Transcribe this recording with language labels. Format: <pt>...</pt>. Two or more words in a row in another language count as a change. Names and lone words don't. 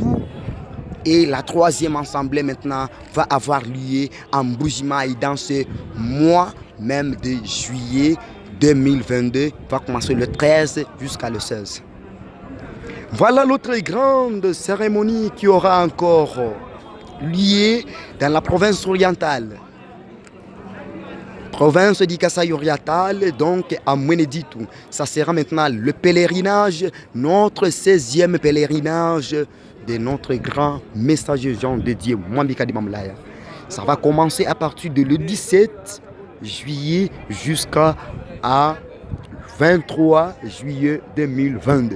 <fr>Et la 3e assemblée maintenant va avoir lieu à Mbuji-Mayi dans ce mois même de juillet 2022. Va commencer le 13 jusqu'à le 16. Voilà l'autre grande cérémonie qui aura encore lieu dans la province orientale. Province du Kasaï oriental, donc à Mweneditu. Ça sera maintenant le pèlerinage, notre 16e pèlerinage de notre grand messager Jean de Dieu, Mwambika di Mamlaya. Ça va commencer à partir de le 17 juillet jusqu'à 23 juillet 2022.</fr>